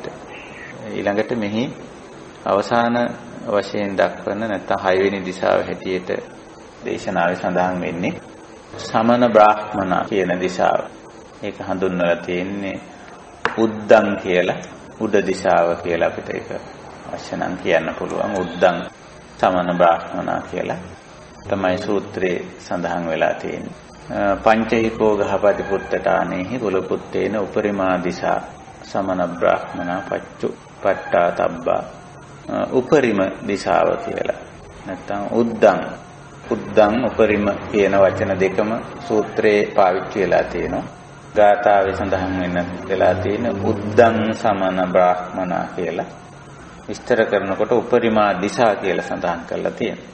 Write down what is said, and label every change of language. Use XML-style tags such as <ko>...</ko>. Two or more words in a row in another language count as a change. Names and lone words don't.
<si>ඊළඟට මෙහි අවසාන වශයෙන් දක්වන නැත්නම් 6 වෙනි දිශාව හැටියට දේශනාවේ සඳහන් වෙන්නේ සමන බ්‍රාහ්මණ කියන දිශාව. ඒක හඳුන්වලා තියෙන්නේ උද්දං කියලා උඩ දිශාව කියලා අපිට ඒක අවශ්‍ය නම් කියන්න පුළුවන්.</si> <pi>උද්දං සමන බ්‍රාහ්මණ</pi> <si>කියලා තමයි සූත්‍රයේ සඳහන් වෙලා තියෙන්නේ.</si> <pi>පංචහිකෝ ගහපති පුත්තටානේහි කුලපුත්තේන උපරිමා දිසා සමන බ්‍රාහ්මණ පච්චු පට්ටා තබ්බා</pi> <si>උපරිම දිශාව කියලා. නැත්නම්</si> <pi>උද්දං උපරිම</pi> <si>කියන වචන දෙකම සූත්‍රයේ පාවිච්චි වෙලා තියෙනවා. ගාථාවේ සඳහන් වෙලා තියෙන</si> <pi>උද්දං සමන බ්‍රාහ්මණ</pi> <si>කියලා විස්තර කරනකොට උපරිමා දිශා කියලා සඳහන් කරලා තියෙනවා.</si>